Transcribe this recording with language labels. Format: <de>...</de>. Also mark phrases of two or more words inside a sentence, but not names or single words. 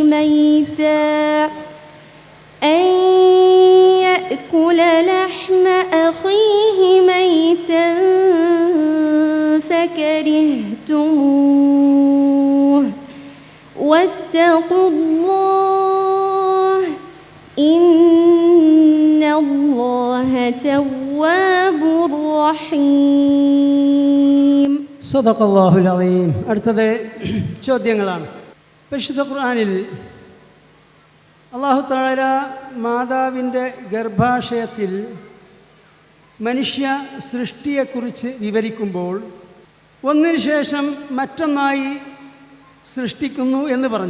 <ar>ميتا فكرهتموه واتقوا الله إن الله تواب رحيم. صدق الله العليم.</ar> <ml>അടുത്തത് ചോദ്യങ്ങളാണ്. പരിശുദ്ധ ഖുർആനിൽ</ml> <ar>الله تعالى</ar> <ml>മാതാവിൻ്റെ ഗർഭാശയത്തിൽ മനുഷ്യ സൃഷ്ടിയെക്കുറിച്ച് വിവരിക്കുമ്പോൾ ഒന്നിനു ശേഷം മറ്റൊന്നായി സൃഷ്ടിക്കുന്നു എന്ന് പറഞ്ഞു.</ml>